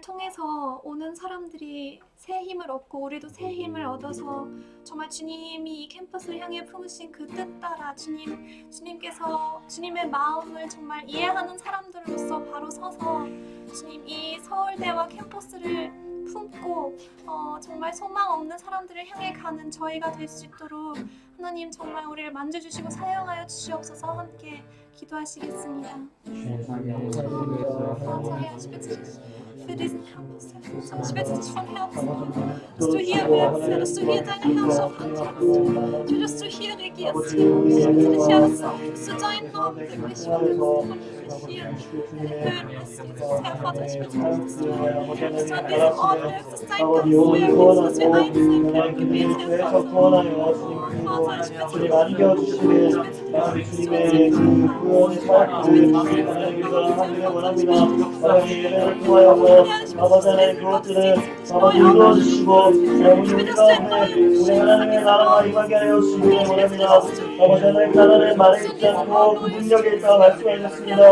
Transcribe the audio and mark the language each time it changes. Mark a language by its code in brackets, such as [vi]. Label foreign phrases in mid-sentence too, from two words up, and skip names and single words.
[ko] 통해서 오는 사람들이 새 힘을 얻고 우리도 새 힘을 얻어서 정말 주님이 이 캠퍼스를 향해 품으신 그 뜻 따라 주님께서 주님의 마음을 정말 이해하는 사람들로서 바로 서서 주님 이 서울대와 캠퍼스를 품고 정말 소망 없는 사람들을 향해 가는 저희가 될 수 있도록 하나님 정말 우리를 만져주시고 사용하여 주시옵소서. 함께 기도하시겠습니다. [de] Vater, ich bitte dich für diesen Campus, Herr. Ich bitte dich von Herzen, dass du hier wirkst, Herr, dass du hier deine Herrschaft antrittst. Ich will, dass du hier regierst, Herr. Ich bitte dich, Herr, dass du deinen Namen wirklich verkündigst und hier erhöhen lässt, Jesus. Herr Vater, ich bitte dich, dass du an diesem Ort wirkst, dass dein Geist wirkt, dass wir eins sein können im Gebet, Herr Vater. Vater, ich bitte dich, [ko] 아버지 하나님 그것들을 아버지 이루어주시고 우리 하나님의 나라가 임하게 하여 주시기 원합니다. 아버지 하나님 나라를 말에 있지 않고 그 능력에 있다고 말씀하셨습니다.